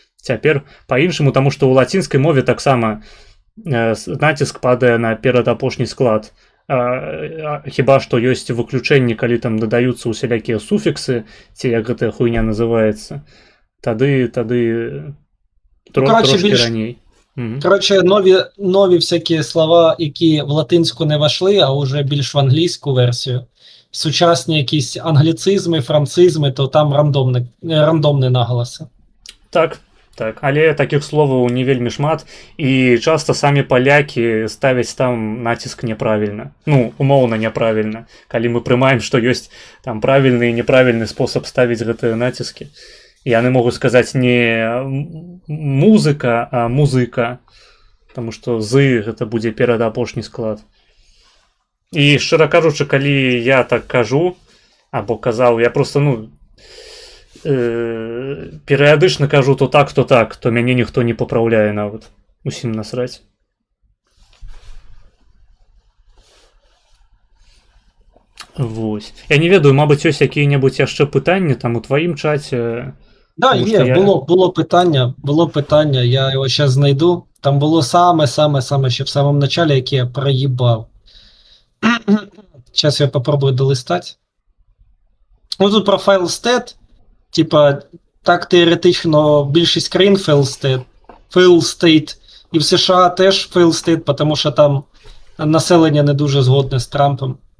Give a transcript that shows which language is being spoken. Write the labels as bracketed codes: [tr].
[be] Цяпер па-іншаму, таму што ў лацінскай мове таксама націск падае на перадапошні склад. Хіба што ёсць выключэнні, калі там дадаюцца усялякія суфіксы, ці як гэтая хуйня называецца, тады [uk] коротше, трошки більш- [be] раней. Мгм. [uk] Коротше, нові всякі слова, які в латинську не вошли, а вже більш в англійську версію. Сучасні якісь англіцизми, францизми, то там рандомні наголоси. [be] Так, але такіх словаў не вельмі шмат, і часта самі палякі ставяць там націск няправільна. Ну, умоўна няправільна. Калі мы прымаем, што ёсць там правільны і неправільны спосаб ставіць гэтыя націскі. Яны могуць сказаць не музыка, а музыка, таму што з гэта будзе перадапошні склад. І шчыра кажучы, калі я так кажу або казаў, я просто перыядычна кажу то так, то мяне ніхто не папраўляе нават. Усім насраць. Вось. Я не ведаю, мабыць, ёсць якія-небудзь яшчэ пытанні там у тваім чаце. [uk] Да, Тому є, що було питання, я його зараз знайду. Там було саме ще в самому началі, яке я проїбав. Зараз я попробую долистати. Ну тут про файл stat, типа, так теоретично більшість країн fail state, і в США теж fail state, тому що там населення не дуже згодне з Трампом.